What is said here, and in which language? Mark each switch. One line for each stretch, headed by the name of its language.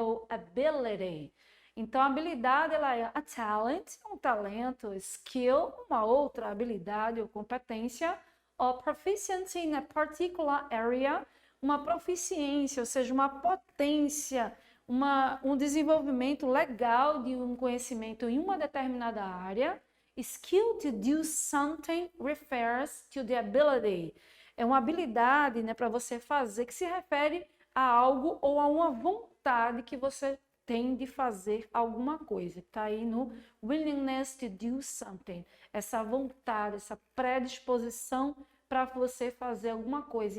Portuguese: Ou ability. Então, a habilidade ela é a talent, um talento, skill, uma outra habilidade ou competência,
English: or proficiency in a particular area,
Portuguese: uma proficiência, ou seja, uma potência, um desenvolvimento legal de um conhecimento em uma determinada área.
English: Skill to do something refers to the ability.
Portuguese: É uma habilidade, né, para você fazer que se refere a algo ou a uma vontade que você tem de fazer alguma coisa. Está aí no
English: willingness to do something.
Portuguese: Essa vontade, essa predisposição para você fazer alguma coisa.